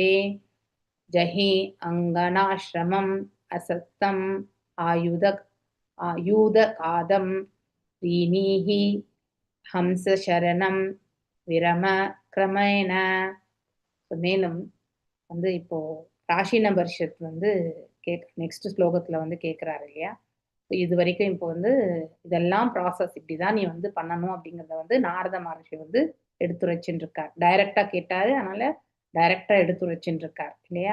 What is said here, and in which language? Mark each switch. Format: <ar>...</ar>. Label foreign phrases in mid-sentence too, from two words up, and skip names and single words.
<sa>जहि अङ्गनाश्रमम् असक्तम् आयुधकादं रीणीः हंसशरणं विरम क्रमेण.</sa> <ta>மேலும் இப்போ பிராச்சீன பரிஷத் நெக்ஸ்ட் ஸ்லோகத்துல கேட்கிறாரு இல்லையா, இது வரைக்கும் இப்போ வந்து இதெல்லாம் ப்ராசஸ் இப்படிதான் நீ வந்து பண்ணணும் அப்படிங்கிறத வந்து நாரத மகர்ஷி வந்து எடுத்துரைச்சுட்டு இருக்கார். டைரக்டா கேட்டாரு, அதனால டைரக்டா எடுத்துரைச்சுட்டு இருக்கார் இல்லையா?</ta>